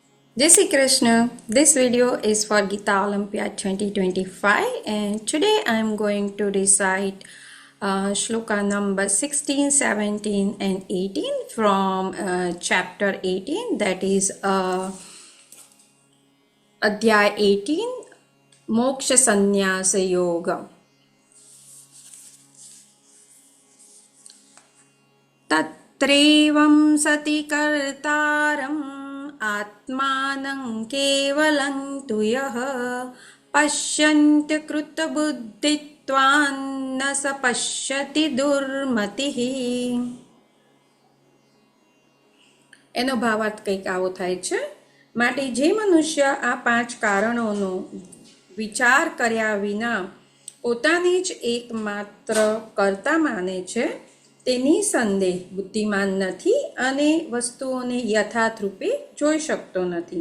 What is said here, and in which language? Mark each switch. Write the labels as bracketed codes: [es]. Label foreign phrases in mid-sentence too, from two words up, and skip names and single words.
[en] Jai Shri Krishna. This video is for Gita Olympiad 2025 and today I am going to recite shloka number 16, 17 and 18 from chapter 18, that is Adhyay 18, Moksha Sannyasa Yoga. [sa] तत्रैवं सति कर्तारम् आत्मानं केवलं तु यः पश्यन्त्य कृतबुद्धित्वान् न स पश्यति दुर्मतिः. [gu] એનો ભાવાર્થ કંઈક આવો થાય છે. માટે જે મનુષ્ય આ 5 કારણોનો વિચાર કર્યા વિના પોતાને જ એકમાત્ર કર્તા માને છે તે નિસંદેહ બુદ્ધિમાન નથી અને વસ્તુઓને યથાર્થ રૂપે જોઈ શકતો નથી.